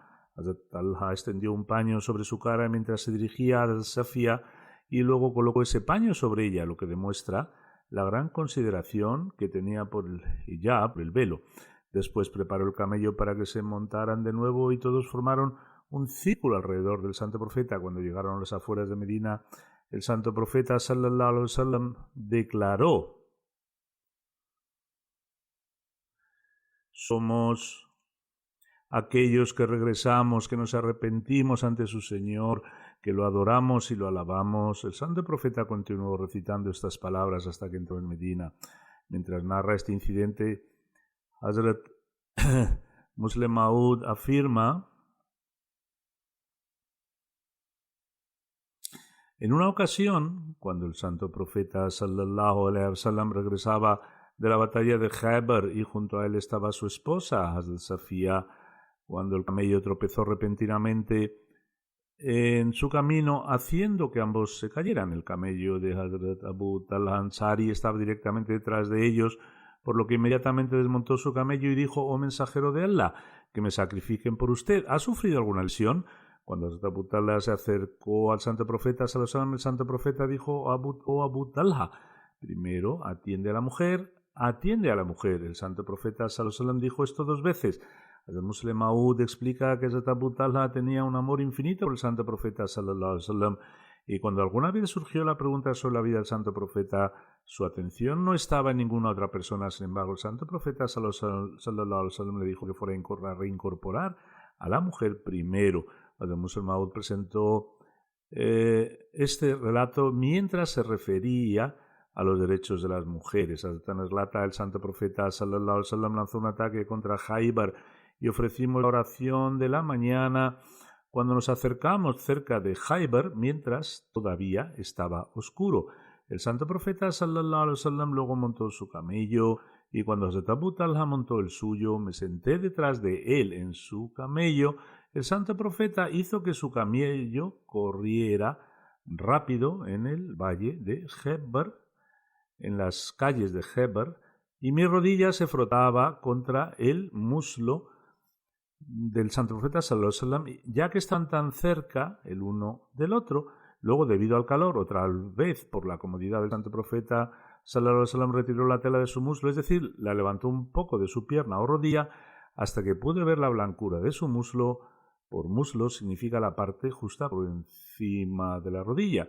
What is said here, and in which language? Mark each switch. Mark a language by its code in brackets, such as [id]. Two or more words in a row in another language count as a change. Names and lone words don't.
[es] Hazrat Talha extendió un paño sobre su cara mientras se dirigía a Safia y luego colocó ese paño sobre ella, lo que demuestra la gran consideración que tenía por el hijab, por el velo. Después preparó el camello para que se montaran de nuevo y todos formaron un círculo alrededor del santo profeta. Cuando llegaron a las afueras de Medina, el santo profeta [ar] صلى الله عليه وسلم [es] declaró: «Somos aquellos que regresamos, que nos arrepentimos ante su Señor, que lo adoramos y lo alabamos». El santo profeta continuó recitando estas palabras hasta que entró en Medina. Mientras narra este incidente, Hazrat Muslim Maud afirma: «En una ocasión, cuando el santo profeta [ar] صلى الله عليه وسلم [es] regresaba de la batalla de Khaybar y junto a él estaba su esposa, Hazrat Safia, cuando el camello tropezó repentinamente en su camino, haciendo que ambos se cayeran. El camello de Hazrat Abu Talha Ansari estaba directamente detrás de ellos, por lo que inmediatamente desmontó su camello y dijo: «Oh mensajero de Allah, que me sacrifiquen por usted. ¿Ha sufrido alguna lesión?». Cuando Hazrat Abu Talha se acercó al santo profeta [ar] صلى الله عليه وسلم, [es] el santo profeta dijo: «Oh Abu Talha, primero atiende a la mujer, atiende a la mujer». El santo profeta [ar] صلى الله عليه وسلم [es] dijo esto 2 veces. El Muslim Maud explica que Hazrat Abu Talha tenía un amor infinito por el santo profeta [ar] صلى الله عليه وسلم, [es] y cuando alguna vez surgió la pregunta sobre la vida del santo profeta, su atención no estaba en ninguna otra persona. Sin embargo, el santo profeta [ar] صلى الله عليه وسلم [es] le dijo que fuera a reincorporar a la mujer primero. El Muslim Maud presentó este relato mientras se refería a los derechos de las mujeres. Hazrat Anas relata: el santo profeta [ar] صلى الله عليه وسلم [es] lanzó un ataque contra Khaybar y ofrecimos la oración de la mañana cuando nos acercamos cerca de Khaybar, mientras todavía estaba oscuro. El santo profeta [ar] صلى الله عليه وسلم [es] luego montó su camello y cuando Hazrat Abu Talha montó el suyo, me senté detrás de él en su camello. El santo profeta hizo que su camello corriera rápido en el valle de Khaybar, en las calles de Khaybar, y mi rodilla se frotaba contra el muslo del santo profeta [ar] صلى الله عليه وسلم, [es] ya que están tan cerca el uno del otro. Luego, debido al calor, otra vez por la comodidad del santo profeta [ar] صلى الله عليه وسلم, [es] retiró la tela de su muslo, es decir, la levantó un poco de su pierna o rodilla hasta que pude ver la blancura de su muslo. Por muslo significa la parte justa por encima de la rodilla.